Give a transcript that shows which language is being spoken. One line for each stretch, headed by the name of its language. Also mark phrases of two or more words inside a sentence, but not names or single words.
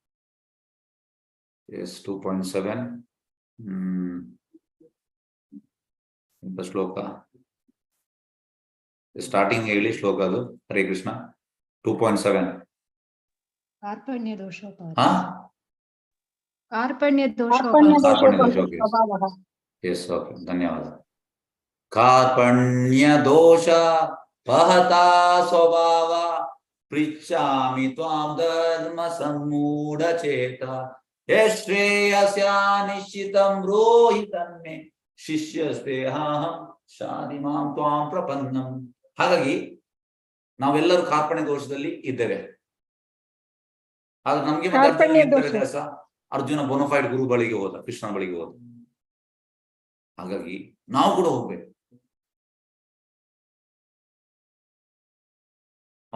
Kannada: ಎಸ್, 2.7 ಇಂಥ ಶ್ಲೋಕ ಸ್ಟಾರ್ಟಿಂಗ್ ಹೇಳಿ ಶ್ಲೋಕ ಅದು. ಹರೇ ಕೃಷ್ಣ. 2.7
Sanskrit: ಕಾರ್ಪಣ್ಯ ದೋಷ.
English: Yes, okay, ಧನ್ಯವಾದ.
Sanskrit: ಕಾರ್ಪಣ್ಯ ದೋಷ ಪಹತಾ ಸ್ವಭಾವ ಪೃಚ್ಛಾಮಿ ತ್ವಾಂ ಧರ್ಮ ಸಮ್ಮೂಢ ಚೇತ ಯಶ್ರೇಯಸ್ಯ ನಿಶ್ಚಿತಂ ಬ್ರೂಹಿ ತನ್ಮೇ ಶಿಷ್ಯಸ್ತೇಹಾಹಂ ಶಾದಿ ಮಾಂ ತ್ವಾಂ ಪ್ರಪನ್ನಂ.
Kannada: ಹಾಗಾಗಿ ನಾವೆಲ್ಲರೂ ಕಾರ್ಪಣ್ಯ ದೋಷದಲ್ಲಿ ಇದ್ದೇವೆ. ಆದ್ರೆ ನಮ್ಗೆ ವ್ಯತ್ಯಾಸ, ಅರ್ಜುನ ಬೋನಫೈಡ್ ಗುರು ಬಳಿಗೆ ಹೋದ, ಕೃಷ್ಣನ ಬಳಿಗೆ ಹೋದ. ಹಾಗಾಗಿ ನಾವು ಕೂಡ ಹೋಗ್ಬೇಕು.